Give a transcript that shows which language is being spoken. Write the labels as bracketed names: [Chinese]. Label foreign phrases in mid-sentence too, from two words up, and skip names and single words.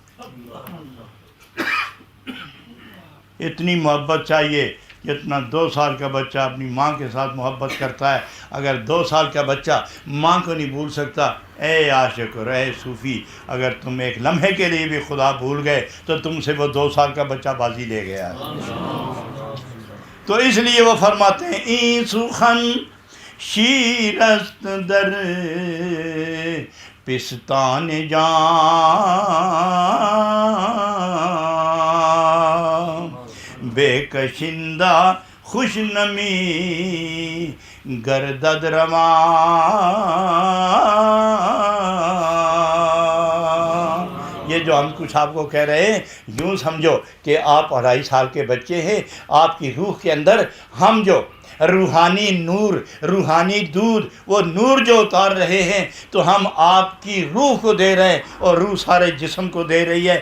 [Urdu] اتنی محبت چاہیے جتنا 2 سال کا بچہ اپنی ماں کے ساتھ محبت کرتا ہے. اگر 2 سال کا بچہ ماں کو نہیں بھول سکتا، اے عاشق اور اے صوفی، اگر تم ایک لمحے کے لیے بھی خدا بھول گئے تو تم سے وہ 2 سال کا بچہ بازی لے گیا ہے. تو اس لیے وہ فرماتے ہیں [Persian] این سخن شیرست در پستان جان، بے کشندہ خوش نمی گردد رواں. [Urdu] یہ جو ہم کچھ آپ کو کہہ رہے ہیں یوں سمجھو کہ آپ 2.5 سال کے بچے ہیں، آپ کی روح کے اندر ہم جو روحانی نور، روحانی دودھ، وہ نور جو اتار رہے ہیں تو ہم آپ کی روح کو دے رہے ہیں اور روح سارے جسم کو دے رہی ہے.